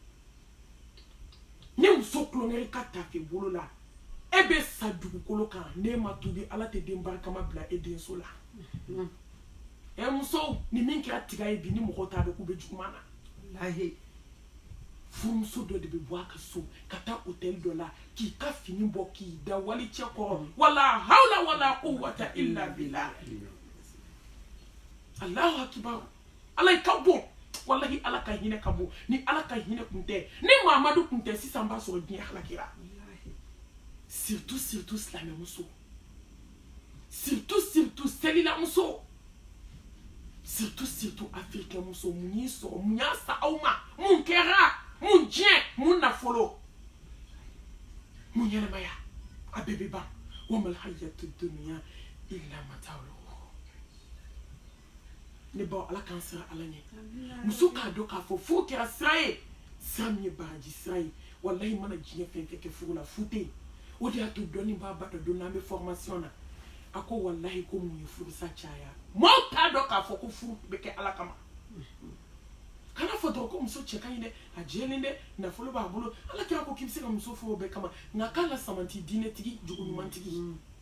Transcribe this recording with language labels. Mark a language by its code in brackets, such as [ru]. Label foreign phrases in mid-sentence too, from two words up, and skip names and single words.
[bm] ni muso kulonkɛ i ka tafe bolo la e bɛ sa dugukolo kan n'e ma tubi ala tɛ den barikama bila e denso la muso ni min kɛra tiga ye bi ni mɔgɔw t'a dɔn k'u bɛ juguman na furumuso dɔ de bɛ bɔ a ka so ka taa hôtel dɔ la k'i ka fini bɔ k'i da wali cɛ kɔrɔ [ar] ولا حول ولا قوة إلا بالله الله أكبر [bm] ala ka bon wallahi ala ka hinɛ ka bon ni ala ka hinɛ kun tɛ ni Mamadu kun tɛ sisan b'a sɔrɔ diɲɛ halakira surtout silamɛ muso surtout selila muso surtout africain muso mun y'i sɔrɔ mun y'a sa aw ma mun kɛra mun diɲɛ mun nafolo mun ɲɛnamaya a bɛɛ bɛ ban [ar] وما الحياة الدنيا إلا متاع [bm] ne baw ala k'an sira ala ɲɛ muso k'a dɔn k'a fɔ furu kɛra sira ye sira min ye baraji sira ye wallahi mana diɲɛ fɛn fɛn kɛ furu la fu tɛ yen o de y'a to dɔɔni b'a ba dɔ don n'an bɛ formation na a ko wallahi ko mun ye furusa caya maaw t'a dɔn k'a fɔ ko furu bɛ kɛ ala kama kana fɔ dɔrɔn ko muso cɛ ka ɲi dɛ a jɛlen dɛ nafolo b'a bolo ala kira ko k'i bɛ se ka muso furu o bɛɛ kama nka k'a la samanti diinɛtigi jogo ɲumantigi